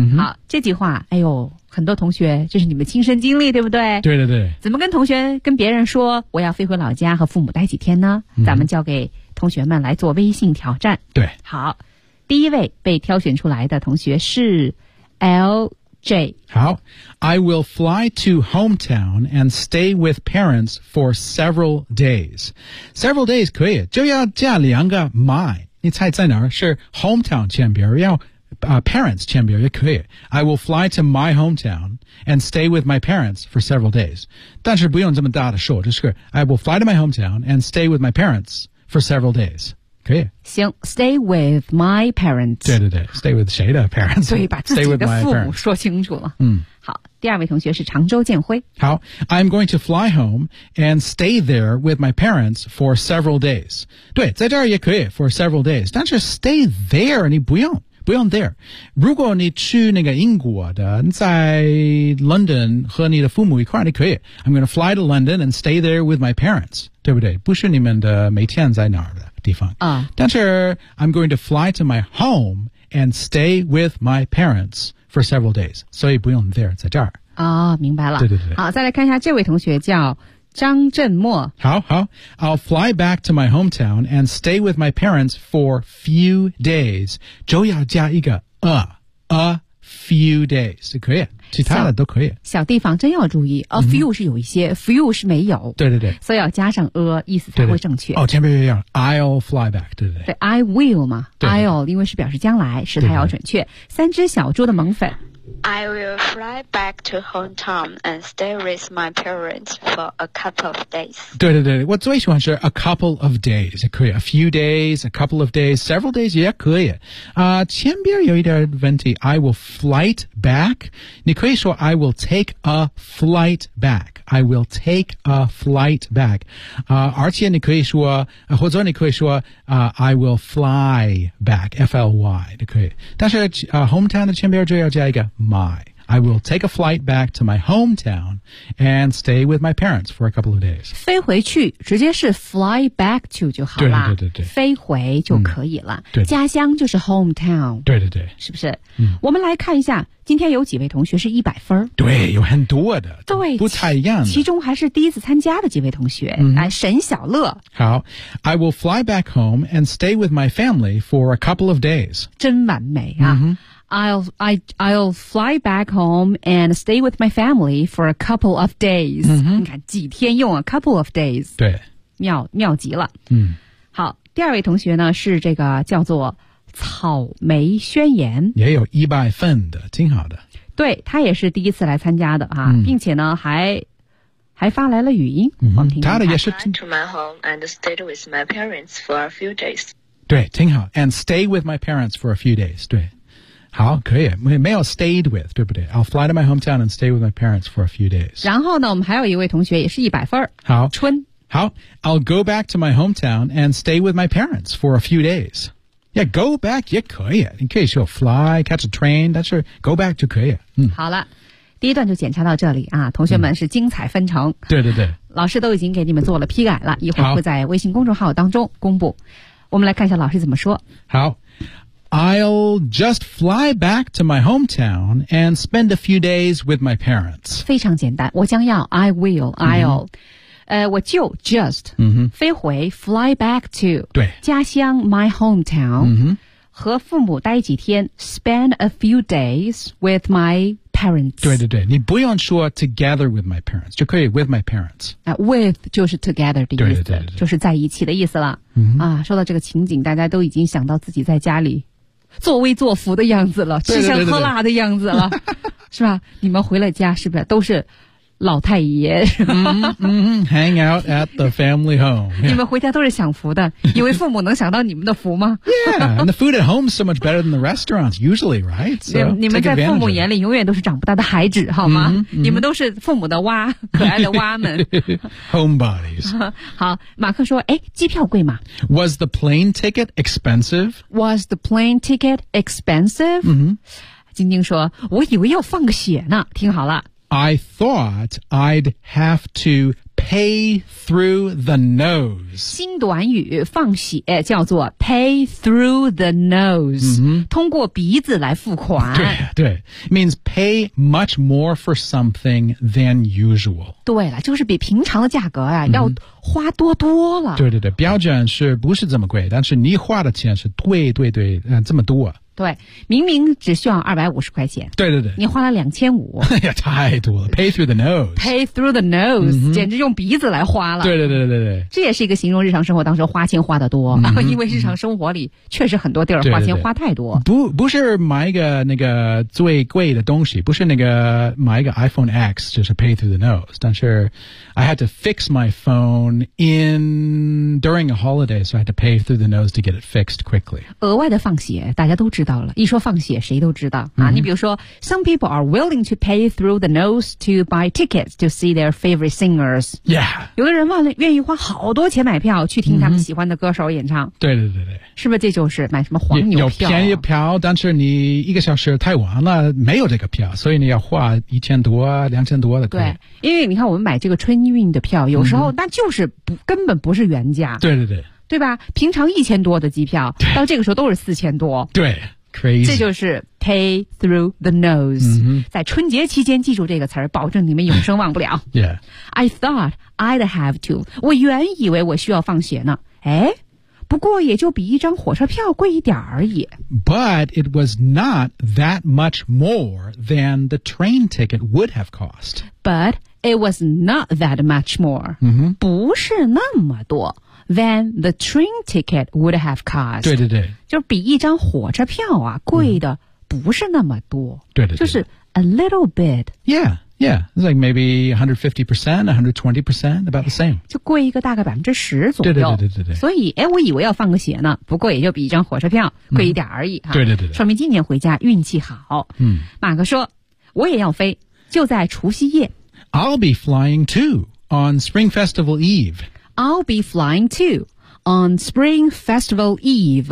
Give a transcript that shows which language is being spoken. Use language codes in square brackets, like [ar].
[zh] 好，这句话，哎呦，很多同学，这是你们亲身经历，对不对？对对对。怎么跟同学、跟别人说我要飞回老家和父母待几天呢？咱们交给同学们来做微信挑战。对。好。第一位被挑选出来的同学是 LJ。 [en] 好 ，I will fly to hometown and stay with parents for several days. [zh] Several days 可以，就要加两个 my。你猜在哪儿？是 hometown 前边，要、parents 前边也可以。 [en] I will fly to my hometown and stay with my parents for several days. [zh] 但是不用这么大的说，就是 [en] I will fly to my hometown and stay with my parents for several days. [zh] 可以 [en] 行 ，stay with my parents。 [zh] 对对对 ， [en] stay with [zh] 谁的 parents？所以把自己的父母说清楚了。好，第二位同学是常州建辉。 [en] 好 ，I'm going to fly home and stay there with my parents for several days。 [zh] 对，在这儿也可以 for several days， 但是 [en] stay there [zh] 你不用 there。如果你去那个英国的，你在 London 和你的父母一块儿，你可以 ， [en] I'm going to fly to London and stay there with my parents， [zh] 对不对？不是你们的每天在哪儿的。地方啊， [en] 但是 I'm going to fly to my home and stay with my parents for several days， [zh] 所以不用 [en] there [zh] 在这儿啊、哦，明白了。对对对，好，再来看一下这位同学叫张振墨。 [en] 好好 ，I'll fly back to my hometown and stay with my parents for few days， [zh] 就要加一个 [en] a few days， [zh] 可以。其他的都可以。小地方真要注意 ，a few 是有一些 ，few 是没有。对对对，所以要加上 a， 意思才会正确。哦，前面要 I'll fly back， 对不对？对 ， [en] I will [zh] 嘛 [en] ，I'll [zh] 因为是表示将来，时态要准确。三只小猪的萌粉 [en] ，I will fly back to hometown and stay with my parents for a couple of days。 [zh] 对对对，我最喜欢是 [en] a couple of days， 可以 a few days， a couple of days， several days [zh] 也可以。前边有一点问题 ， [en] I will flight back。 [zh] 你可以说 [en] I will take a flight back. I will take a flight back. [zh] 而且你可以说或者你可以说 [en] I will fly back. [zh] F-L-Y. 你可以。但是hometown 的前边就要加一个 my. [en] I will take a flight back to my hometown and stay with my parents for a couple of days. [zh] 飞回去直接是 fly back to 就好了。对对对对。飞回就可以了。对对家乡就是 hometown. 对对对。是不是我们来看一下。今天有几位同学是100分对有很多的对不太一样其中还是第一次参加的几位同学、沈小乐 [en] 好 I will fly back home and stay with my family for a couple of days [zh] 真完美啊、 [en] I'll fly back home and stay with my family for a couple of days.、 Mm-hmm. [zh] 你看几天用 a couple of days. 对。妙极了。嗯。好，第二位同学呢是这个叫做草莓宣言。也有一百份的，挺好的。对，他也是第一次来参加的啊、嗯、并且呢还发来了语音。嗯，他的也是。 [en] I went to my home and stayed with my parents for a few days. [zh] 对，挺好。 [en] And stay with my parents for a few days, [zh] 对。 好，可以，没有 [en] stayed with, [zh] 对不对？ [en] I'll fly to my hometown and stay with my parents for a few days. [zh] 然后呢，我们还有一位同学也是一百分。好。春。 [en] 好， I'll go back to my hometown and stay with my parents for a few days. Yeah, go back [zh] 也可以，你可以说 [en] fly, catch a train, [zh] 但是 [en] go back [zh] 就可以。 [en] 嗯， [zh] 好了，第一段就检查到这里啊，同学们是精彩纷呈、嗯。对对对。老师都已经给你们做了批改了，一会儿会在微信公众号当中公布。我们来看一下老师怎么说。 [en] 好， I'll just fly back to my hometown and spend a few days with my parents. [zh] 非常简单，我将要 [en] I will, I'll、嗯。 [zh] 我就 just 飞回、嗯、 [en] fly back to [zh] 对家乡 [en] my hometown、嗯、 [zh] 和父母待几天 [en] spend a few days with my parents [zh] 对对对你不用说 [en] together with my parents [zh] 就可以 [en] with my parents、 [zh] with 就是 together 的意思对对对对对就是在一起的意思了、嗯、啊，说到这个情景大家都已经想到自己在家里作威作福的样子了对对对对吃香喝辣的样子了对对对是吧你们回了家是不是都是老太爷 [en] hang out at the family home、yeah. [zh] 你们回家都是享福的以为父母能享到你们的福吗 [en] yeah and the food at home is so much better than the restaurants usually right so, [zh] 你们在父母眼里永远都是长不大的孩子好吗、 mm-hmm. 你们都是父母的蛙可爱的蛙们 [en] homebodies [zh] 好马克说哎，机票贵吗 [en] was the plane ticket expensive was the plane ticket expensive、 mm-hmm. [zh] 晶晶说我以为要放个血呢听好了 [en] I thought I'd have to pay through the nose. [zh] 新短语放血叫做 [en] pay through the nose,、 mm-hmm. [zh] 通过鼻子来付款。对对 [en] ,means pay much more for something than usual. [zh] 对了就是比平常的价格、啊 mm-hmm. 要花多多了。对对对标准是不是这么贵但是你花的钱是对对对、这么多。对明明只需要250块钱对对对你花了2500 哎呀太多了 [en] pay through the nose pay through the nose、 mm-hmm. [zh] 简直用鼻子来花了对对对对对这也是一个形容日常生活当中花钱花得多、 mm-hmm. 因为日常生活里确实很多地儿花钱花太多对对对不是买一个 [en] 那个最贵的东西不是那个买一个 iPhone X 就是 pay through the nose 但是 I had to fix my phone in during a holiday so I had to pay through the nose to get it fixed quickly [zh] 额外的放血大家都知道到了一说放血谁都知道、 mm-hmm. [en] 啊、 [zh] 你比如说 [en] Some people are willing to pay through the nose to buy tickets to see their favorite singers Yeah [zh] 有的人愿意花好多钱买票去听他们喜欢的歌手演唱、 mm-hmm. 对对对对是不是这就是买什么黄牛票、啊、有便宜票但是你一个小时太晚了没有这个票所以你要花1000多2000多的对因为你看我们买这个春运的票有时候那就是不、mm-hmm. 根本不是原价对对对对吧平常1000多的机票到这个时候都是4000多对 crazy 这就是 pay through the nose、 mm-hmm. 在春节期间记住这个词儿保证你们永生忘不了 [en] yeah I thought I'd have to [zh] 我原以为我需要放血呢哎，不过也就比一张火车票贵一点而已 [en] but it was not that much more than the train ticket would have cost but it was not that much more、 mm-hmm. [zh] 不是那么多 [en] than the train ticket would have cost [zh] 对对对就比一张火车票啊贵的不是那么多、嗯、对对对就是 [en] a little bit yeah yeah it's like maybe 150% 120% about the same [zh] 就贵一个大概10%左右对对对对 对, 对所以哎，我以为要放个鞋呢不过也就比一张火车票贵一点而已、啊嗯、对对 对, 对说明今年回家运气好嗯，马克说我也要飞就在除夕夜 [en] I'll be flying too on Spring Festival Eve I'll be flying too on Spring Festival Eve.、